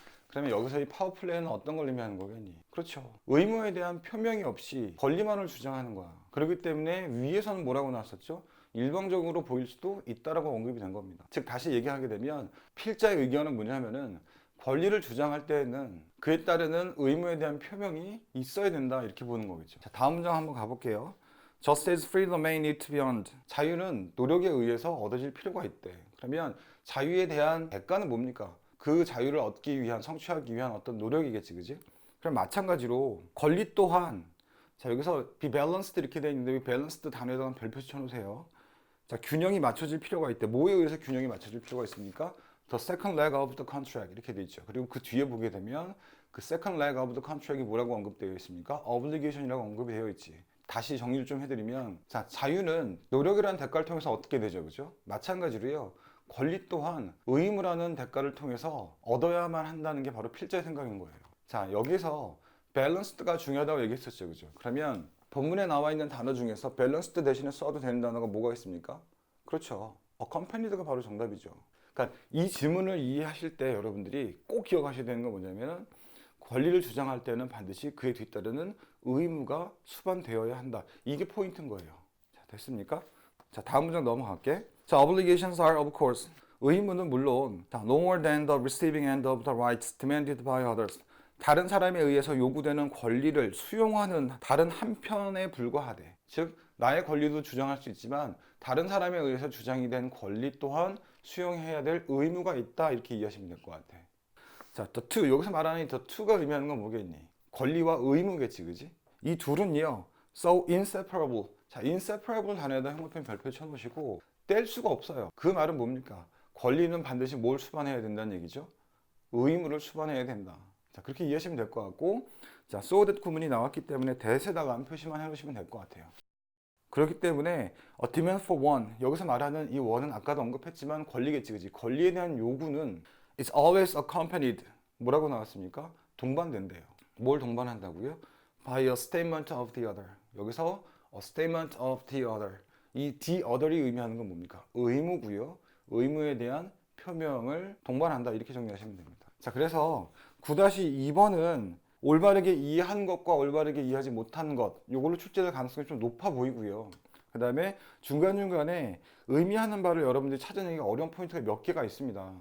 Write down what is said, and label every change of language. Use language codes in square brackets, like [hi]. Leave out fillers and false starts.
[ko] 그러면 여기서 이 파워플레이는 어떤 걸 의미하는 거겠니? 그렇죠. 의무에 대한 표명이 없이 권리만을 주장하는 거야. 그렇기 때문에 위에서는 뭐라고 나왔었죠? 일방적으로 보일 수도 있다라고 언급이 된 겁니다. 즉 다시 얘기하게 되면 필자의 의견은 뭐냐면은 권리를 주장할 때에는 그에 따르는 의무에 대한 표명이 있어야 된다 이렇게 보는 거겠죠. 자, 다음 문장 한번 가볼게요. [en] Just as freedom may need to be earned. [ko] 자유는 노력에 의해서 얻어질 필요가 있대. 그러면 자유에 대한 대가는 뭡니까? 그 자유를 얻기 위한, 성취하기 위한 어떤 노력이겠지, 그지? 그럼 마찬가지로 권리 또한, 자, 여기서 be balanced 이렇게 되어 있는데 이 balanced 단어에다가 별표 쳐놓으세요. 자, 균형이 맞춰질 필요가 있대. 뭐에 의해서 균형이 맞춰질 필요가 있습니까? [en] The second leg of the contract 이렇게 되어 있죠. [ko] 그리고 그 뒤에 보게 되면 그 second leg of the contract이 뭐라고 언급되어 있습니까? obligation이라고 언급이 되어 있지. 다시 정리를 좀 해드리면, 자, 자유는 노력이라는 대가를 통해서 얻게 되죠, 그죠? 마찬가지로요. 권리 또한 의무라는 대가를 통해서 얻어야만 한다는 게 바로 필자의 생각인 거예요. 자, 여기서 밸런스드가 중요하다고 얘기했었죠, 그죠? 그러면 본문에 나와 있는 단어 중에서 밸런스드 대신에 써도 되는 단어가 뭐가 있습니까? 그렇죠. accompanied가 바로 정답이죠. 그러니까 이 질문을 이해하실 때 여러분들이 꼭 기억하셔야 되는 건 뭐냐면 권리를 주장할 때는 반드시 그에 뒤따르는 의무가 수반되어야 한다. 이게 포인트인 거예요. 자, 됐습니까? 자, 다음 문장 넘어갈게. [en] 자, obligations are of course. [ko] 의무는 물론 [en] 자, no more than the receiving end of the rights demanded by others. [ko] 다른 사람에 의해서 요구되는 권리를 수용하는 다른 한편에 불과하되. 즉, 나의 권리도 주장할 수 있지만 다른 사람에 의해서 주장이 된 권리 또한 수용해야 될 의무가 있다. 이렇게 이해하시면 될 것 같아. [en] 자, the two. [ko] 여기서 말하는 the two가 의미하는 건 뭐겠니? 권리와 의무겠지, 그지? 이 둘은요, [en] so inseparable. [ko] 자, inseparable 단어에다 형용편 별표 쳐놓으시고 뗄 수가 없어요. 그 말은 뭡니까? 권리는 반드시 뭘 수반해야 된다는 얘기죠? 의무를 수반해야 된다. 자, 그렇게 이해하시면 될 것 같고, 자, so that 구문이 나왔기 때문에 that에다가 표시만 해주시면 될 것 같아요. 그렇기 때문에 [en] a demand for one, [ko] 여기서 말하는 이 one은 아까도 언급했지만 권리겠지, 그지? 권리에 대한 요구는 [en] is always accompanied. [ko] 뭐라고 나왔습니까? 동반된대요. 뭘 동반한다고요? [en] By a statement of the other. 여기서 a statement of the other. [ko] 이 the other이 의미하는 건 뭡니까? 의무고요. 의무에 대한 표명을 동반한다. 이렇게 정리하시면 됩니다. 자, 그래서 9-2번은 올바르게 이해한 것과 올바르게 이해하지 못한 것, 요걸로 출제될 가능성이 좀 높아 보이고요. 그 다음에 중간중간에 의미하는 바를 여러분들이 찾아내기가 어려운 포인트가 몇 개가 있습니다.